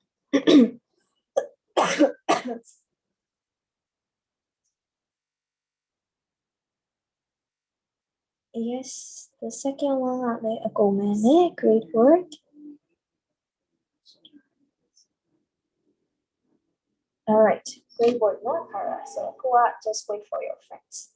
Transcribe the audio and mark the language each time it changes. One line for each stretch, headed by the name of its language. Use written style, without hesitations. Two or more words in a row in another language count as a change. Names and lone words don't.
English: Yes, the second one
Burmese: ကလည်းအကုန်ပဲနဲ့
English: great work. All right, great work နော် Kara. So just wait for your friends.